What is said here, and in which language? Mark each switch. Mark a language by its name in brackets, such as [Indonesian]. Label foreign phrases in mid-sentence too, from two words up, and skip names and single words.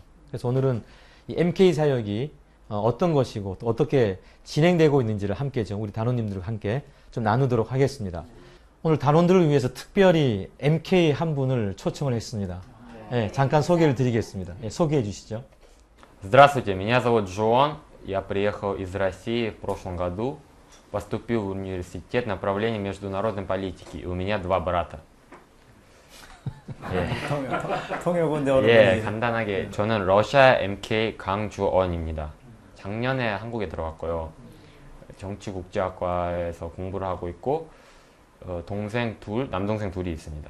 [Korean] 그래서 오늘은 이 MK 사역이 어떤 것이고 또 어떻게 진행되고 있는지를 함께 좀 우리 단원님들과 함께 좀 나누도록 하겠습니다. 오늘 단원들을 위해서 특별히 MK 한 분을 초청을 했습니다. 예, 잠깐 소개를 드리겠습니다. 예, 소개해 주시죠. [Russian] Здравствуйте, меня зовут Джон. Я приехал из России в прошлом году. Поступил в университет направления международной политики. И у меня два брата. [Korean] 예. 통역인데 예, 간단하게 저는 러시아 MK 강주원입니다. 작년에 한국에 들어갔고요. 정치국제학과에서 공부를 하고 있고 남동생 둘이 있습니다.